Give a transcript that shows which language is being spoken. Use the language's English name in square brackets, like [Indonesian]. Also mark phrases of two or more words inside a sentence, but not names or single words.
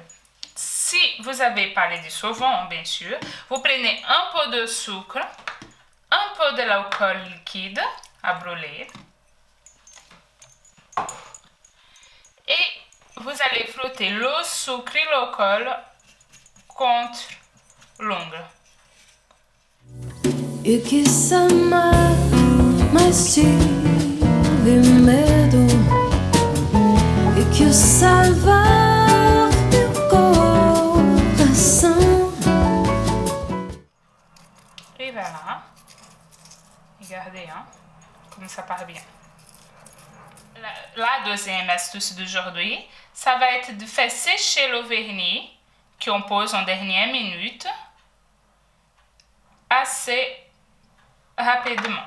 [French] Si vous n'avez pas les solvant, bien sûr, vous prenez un peu de sucre, un peu de l'alcool liquide à brûler et vous allez frotter le sucre et l'alcool contre l'ongle. [Portuguese] E que amar, mas tive medo e que salvar meu coração. [French] Et voilà. Regardez, hein, comme ça part bien. La deuxième astuce d'aujourd'hui, ça va être de faire sécher le vernis qu'on pose en dernière minute assez rapidement.